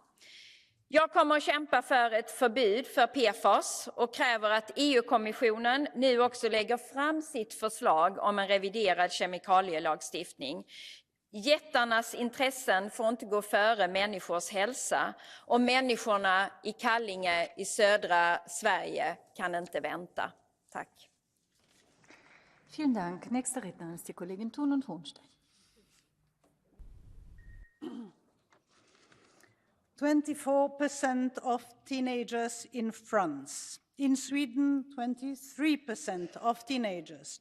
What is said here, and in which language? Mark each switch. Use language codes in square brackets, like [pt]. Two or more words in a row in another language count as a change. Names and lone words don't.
[sv] Jag kommer att kämpa för ett förbud för PFAS och kräver att EU-kommissionen nu också lägger fram sitt förslag om en reviderad kemikalielagstiftning. Jättarnas intressen får inte gå före människors hälsa och människorna i Kallinge i södra Sverige kan inte vänta. Tack. [de] Vielen Dank. Nächste Rednerin ist die Kollegin Thun und Hohenstein. [en] 24% of teenagers in France. In Sweden, 23% of teenagers.